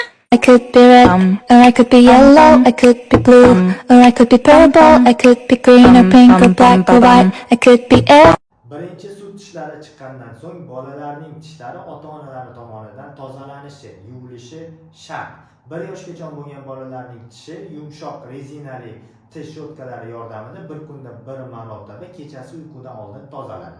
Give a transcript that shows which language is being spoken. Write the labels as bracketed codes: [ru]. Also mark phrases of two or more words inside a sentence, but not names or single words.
[en] I could be red, or I could be yellow, I could be blue, or I could be purple, I could be green or pink or black or white, I could be every. [uz] Birinchi sut tishlari chiqqandan so'ng bolalarning tishlari ota-onalari tomonidan tozalanishi, yuvilishi shart. 1 yoshgacha bo'lgan bolalarning tishi yumshoq rezinali tish щёткалari yordamida bir kunda bir marotaba kechasi uyqudan oldin tozalanadi.